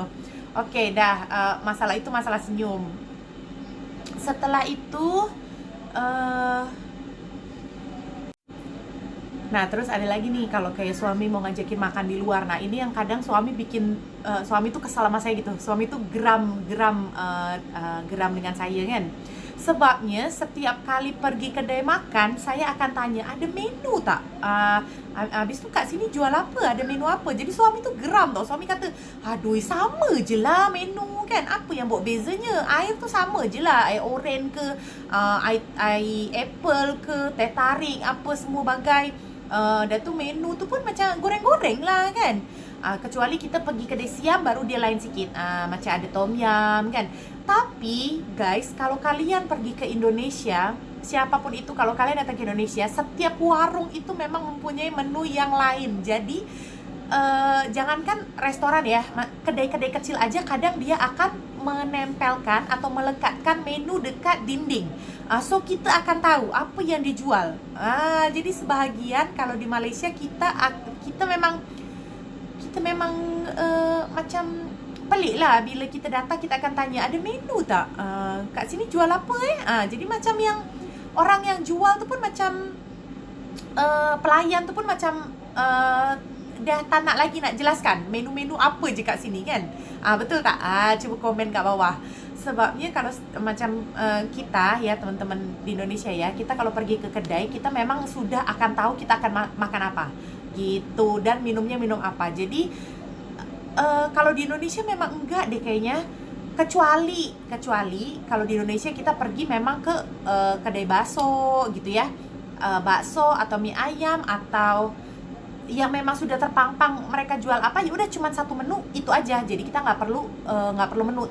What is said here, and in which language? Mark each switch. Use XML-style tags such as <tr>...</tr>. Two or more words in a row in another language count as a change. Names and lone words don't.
<id>Oke, masalah itu masalah senyum. Setelah itu nah terus ada lagi nih, kalau kayak suami mau ngajakin makan di luar. Nah ini yang kadang suami tuh kesal sama saya gitu.</id> <ms>Suami tuh geram dengan saya kan. Sebabnya setiap kali pergi kedai makan, saya akan tanya, ada menu tak? Habis tu kat sini jual apa? Ada menu apa? Jadi suami tu geram tau. Suami kata, aduh sama je lah menu kan. Apa yang buat bezanya? Air tu sama je lah. Air oren ke, air apple ke, teh tarik, apa semua bagai. Dan tu menu tu pun macam goreng-goreng lah kan. Kecuali kita pergi kedai siam baru dia lain sikit. Macam ada tom yum kan.</ms> <id>Tapi guys, kalau kalian pergi ke Indonesia, siapapun itu, kalau kalian datang ke Indonesia, setiap warung itu memang mempunyai menu yang lain. Jadi jangankan restoran ya, kedai-kedai kecil aja kadang dia akan menempelkan atau melekatkan menu dekat dinding.</id> <ms>So kita akan tahu apa yang dijual. Jadi sebahagian kalau di Malaysia kita memang macam pelik lah. Bila kita datang, kita akan tanya, ada menu tak? Kat sini jual apa jadi macam yang orang yang jual tu pun macam pelayan tu pun macam dah tak nak lagi nak jelaskan menu-menu apa je kat sini kan. Betul tak? Cuba komen kat bawah.</ms> <id>Sebabnya kalau macam kita ya teman-teman di Indonesia ya, kita kalau pergi ke kedai, kita memang sudah akan tahu kita akan makan apa gitu, dan minumnya minum apa. Jadi kalau di Indonesia memang enggak deh kayaknya, kecuali kalau di Indonesia kita pergi memang ke kedai bakso gitu ya, bakso atau mie ayam, atau yang memang sudah terpampang mereka jual apa, ya udah cuma satu menu itu aja, jadi kita nggak perlu menu.</id>